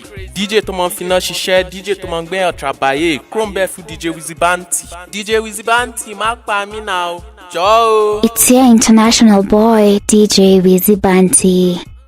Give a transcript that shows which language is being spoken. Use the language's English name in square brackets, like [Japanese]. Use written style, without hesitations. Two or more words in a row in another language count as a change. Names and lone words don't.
[Yoruba] DJ tó máa ń finá ṣiṣẹ́, DJ tó máa ń gbé ọ̀tràbàyè, Chrome fún DJ Wizzy Banty. DJ Wizzy Banty, má pa mí náà o, jọ̀ọ́ o. [English] It's your international boy, DJ Wizzy Banty.